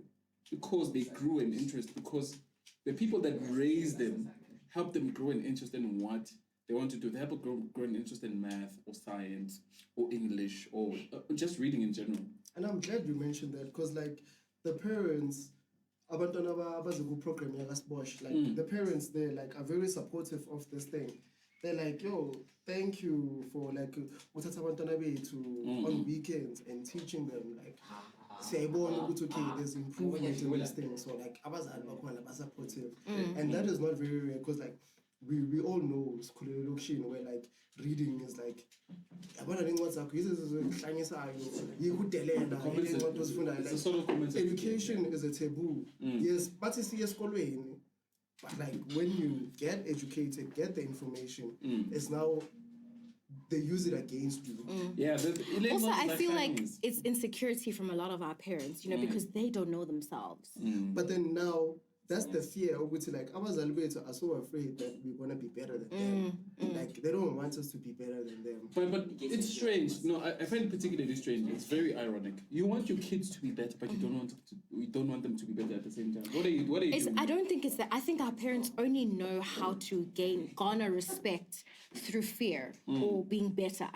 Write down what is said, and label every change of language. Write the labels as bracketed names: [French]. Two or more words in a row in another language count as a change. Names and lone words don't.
[English] Because they grew an interest, because the people that raised them helped them grow an interest in what they want to do. They have a grow an interest in math or science or English or just reading in general. And I'm glad you mentioned that because like the parents, [Zulu] abantwana abaziku program yakasbosh, [English] like the parents there like are very supportive of this thing. They're like, yo, thank you for like [Zulu] uthatha abantwana bethu [English] on weekends and teaching them like [Zulu] siyayibona ukuthi [English] okay there's improvement in this thing. So like [Zulu] abazali bakhona ba supportive. [English] And that is not very rare because like we all know where like reading is like It's a sort of compensation. education is a taboo. Yes, but it's but like when you get educated, get the information, it's now they use it against you. Yeah. Also, I feel like it's insecurity from a lot of our parents, you know, because they don't know themselves. But then now that's the fear of which like [Zulu] abazali bethu [English] are so afraid that we're gonna be better than them. Like they don't want us to be better than them. But it's strange. No, I find it particularly strange. It's very ironic. You want your kids to be better, but you don't want them to be better at the same time. What are you doing? I don't think it's that. I think our parents only know how to garner respect through fear or being better.